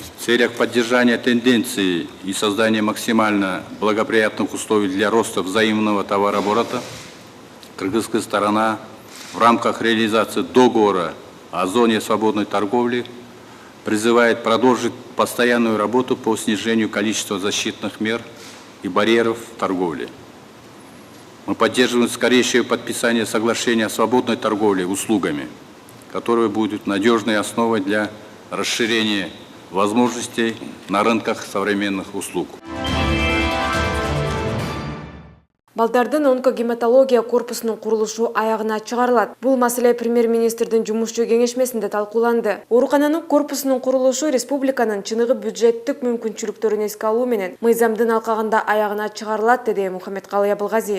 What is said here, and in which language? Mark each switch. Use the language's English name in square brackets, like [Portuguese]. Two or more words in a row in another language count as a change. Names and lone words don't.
[Russian] В целях поддержания тенденции и создания максимально благоприятных условий для роста взаимного товарооборота кыргызская сторона в рамках реализации договора о зоне свободной торговли призывает продолжить постоянную работу по снижению количества защитных мер и барьеров в торговле. Мы поддерживаем скорейшее подписание соглашения о свободной торговле услугами, которое будет надежной основой для расширения возможностей на рынках современных услуг. [Kyrgyz] Балдардын онкогематология корпусунун курулушу аягына чыгарылат. Бул маселе премьер-министрдин жумушчу кеңешмесинде талкууланды. Оорукананын корпусунун курулушу республиканын чыныгы бюджеттик мүмкүнчүлүктөрүн эске алуу менен мыйзамдын алкагында аягына чыгарылат, деди Мухаммедкалый Абылгазиев.